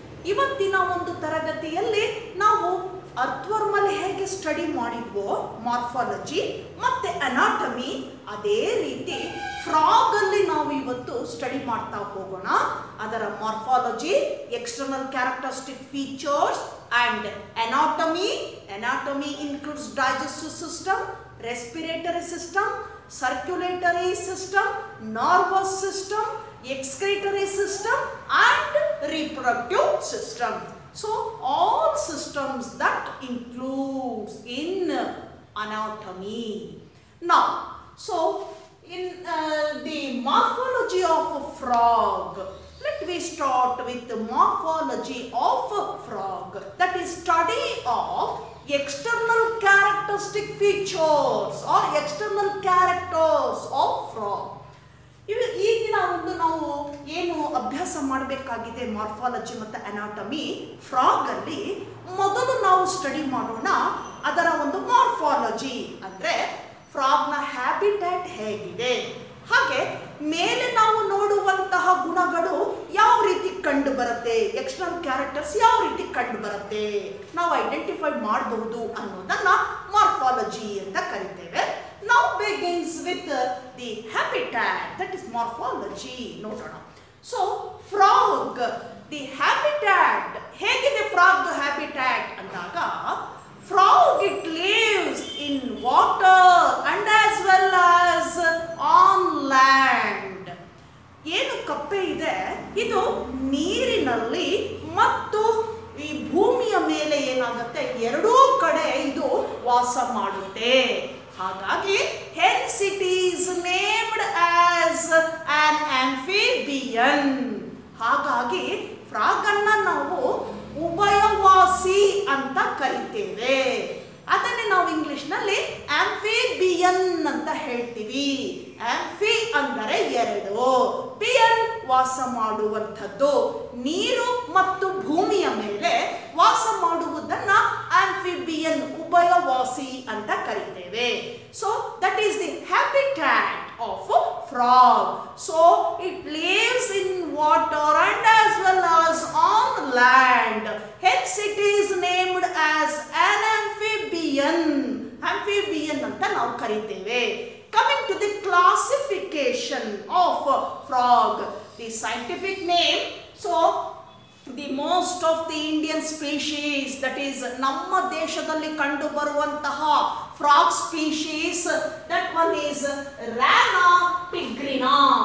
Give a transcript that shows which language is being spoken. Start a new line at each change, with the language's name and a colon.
Kannada: ಇವತ್ತಿನ ಒಂದು ತರಗತಿಯಲ್ಲಿ ನಾವು ಅರ್ಥ್ವರ್ಮಲ್ಲಿ ಹೇಗೆ ಸ್ಟಡಿ ಮಾಡಿದ್ವೋ ಮಾರ್ಫಾಲಜಿ ಮತ್ತು ಅನಾಟಮಿ, ಅದೇ ರೀತಿ ಫ್ರಾಗಲ್ಲಿ ನಾವು ಇವತ್ತು ಸ್ಟಡಿ ಮಾಡ್ತಾ ಹೋಗೋಣ.
English: ಅದರ morphology, external characteristic features and anatomy. Anatomy includes digestive system, respiratory system, circulatory system, nervous system, excretory system and reproductive system. So all systems that includes in anatomy. Now, so in the morphology of a frog, let me start with the morphology of a frog, that is study of external characteristic features or external characters of frog.
Kannada: ಈಗಿನ ಒಂದು ನಾವು ಏನು ಅಭ್ಯಾಸ ಮಾಡಬೇಕಾಗಿದೆ morphology ಮತ್ತು anatomy ಫ್ರಾಗಲ್ಲಿ, ಮೊದಲು ನಾವು study ಮಾಡೋಣ ಅದರ ಒಂದು ಮಾರ್ಫಾಲಜಿ ಅಂದರೆ ಫ್ರಾಗ್ನ ಹ್ಯಾಬಿಟ್ಯಾಟ್ ಹೇಗಿದೆ, ಹಾಗೆ ಮೇಲೆ ನಾವು ನೋಡುವಂತಹ ಗುಣಗಳು ಯಾವ ರೀತಿ ಕಂಡು ಬರುತ್ತೆ, ಎಕ್ಸ್ಟರ್ನಲ್ ಕ್ಯಾರೆಕ್ಟರ್ಸ್ ಯಾವ ರೀತಿ ಕಂಡು ಬರುತ್ತೆ, ನಾವು ಐಡೆಂಟಿಫೈ ಮಾಡಬಹುದು ಅನ್ನೋದನ್ನ ಮಾರ್ಫಾಲಜಿ ಅಂತ ಕರಿತೇವೆ.
English: Now begins with the habitat, that is morphology.
Kannada: ನೋಡೋಣ.
English: So frog, the habitat,
Kannada: ಹೇಗಿದೆ frog habitat ಅಂದಾಗ,
English: frog it lives in water and as well as on land.
Kannada: ಏನು ಕಪ್ಪೆ ಇದೆ ಇದು ನೀರಿನಲ್ಲಿ ಮತ್ತು ಈ ಭೂಮಿಯ ಮೇಲೆ ಏನಾಗುತ್ತೆ ಎರಡೂ ಕಡೆ ಇದು ವಾಸ ಮಾಡುತ್ತೆ. ಹಾಗಾಗಿ
English: hence it is named as an amphibian.
Kannada: ಹಾಗಾಗಿ ಫ್ರಾಗ್ ಅನ್ನ ನಾವು ಉಭಯವಾಸಿ ಅಂತ ಕರಿತೇವೆ. ಅದನ್ನೇ ನಾವು ಇಂಗ್ಲಿಷ್ನಲ್ಲಿ ಆಂಫಿಬಿಯನ್ ಅಂತ ಹೇಳ್ತೀವಿ. ಆಂಫಿ ಅಂದರೆ ಎರಡು, ಬಿಯನ್ ವಾಸ ಮಾಡುವಂಥದ್ದು, ನೀರು ಮತ್ತು ಭೂಮಿಯ ಮೇಲೆ ವಾಸ ಮಾಡುವುದನ್ನ ಆಂಫಿಬಿಯನ್ ಉಭಯವಾಸಿ ಅಂತ ಕರಿತೇವೆ.
English: So that is the habitat of a frog. So it lives in water and as well as on land. Hence it is named as an amphibian.
Kannada: Amphibian anta ನಾವು ಕರೀತೇವೆ.
English: Coming to the classification of frog, the scientific name, so the most of the Indian species, that is
Kannada: ನಮ್ಮ ದೇಶದಲ್ಲಿ ಕಂಡು ಬರುವಂತಹ frog species,
English: that one is Rana pigrina.